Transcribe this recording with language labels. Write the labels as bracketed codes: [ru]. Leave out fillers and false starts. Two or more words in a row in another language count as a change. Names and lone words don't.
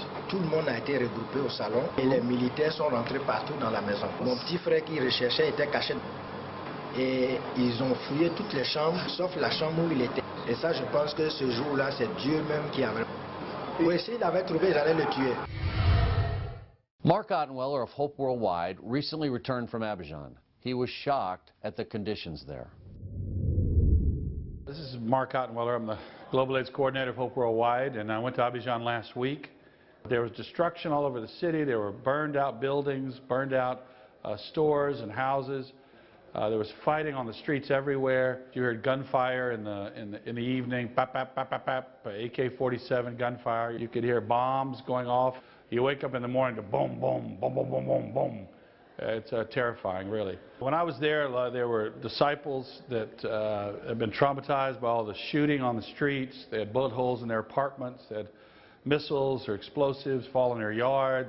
[fr] Tout le monde a été regroupé au salon et les militaires sont rentrés partout dans la maison. Mon petit frère qui recherchait était caché. Et ils ont fouillé toutes les chambres, sauf la chambre où il était. Et ça, je pense que ce jour-là, c'est Dieu même qui avait... Oui, s'il avait trouvé, j'allais le tuer. [en] Mark Ottenweller of Hope Worldwide recently returned from Abidjan. He was shocked at the conditions there. This is Mark Ottenweller. I'm the Global AIDS Coordinator of Hope Worldwide, and I went to Abidjan last week. There was destruction all over the city. There were burned out buildings, burned out stores and houses. There was fighting on the streets everywhere. You heard gunfire in the evening, pap, pap, pap, pap, pap, AK-47 gunfire. You could hear bombs going off. You wake up in the morning to boom, boom, boom, boom, boom, boom, boom. It's terrifying, really. When I was there were disciples that had been traumatized by all the shooting on the streets. They had bullet holes in their apartments. They had missiles or explosives fall in their yard.